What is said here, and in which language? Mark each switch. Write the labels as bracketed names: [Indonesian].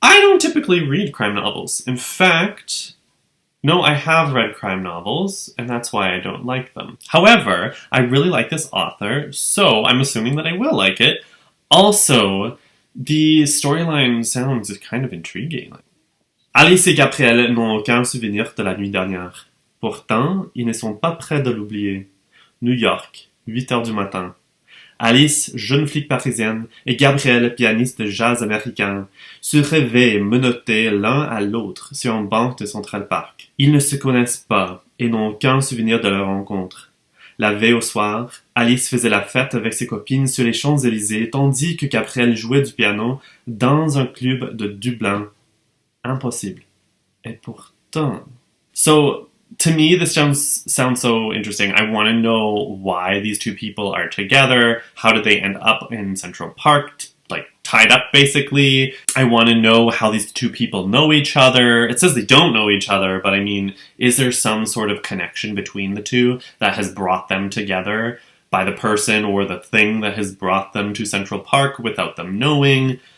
[English] I don't typically read crime novels. In fact, no, I have read crime novels, and that's why I don't like them. However, I really like this author, so I'm assuming that I will like it. Also, the storyline sounds kind of intriguing. [French] Alice et Gabriel n'ont aucun souvenir de la nuit dernière. Pourtant, ils ne sont pas près de l'oublier. New York, 8 heures du matin. Alice, jeune flic parisienne, et Gabriel, pianiste de jazz américain, se réveillent menottés l'un à l'autre sur une banque de Central Park. Ils ne se connaissent pas et n'ont aucun souvenir de leur rencontre. La veille au soir, Alice faisait la fête avec ses copines sur les Champs-Élysées, tandis que Gabrielle jouait du piano dans un club de Dublin. Impossible. Et pourtant... [English] So, to me, this sounds so interesting. I want to know why these two people are together. How did they end up in Central Park, like tied up basically? I want to know how these two people know each other. It says they don't know each other, but I mean, is there some sort of connection between the two that has brought them together by the person or the thing that has brought them to Central Park without them knowing?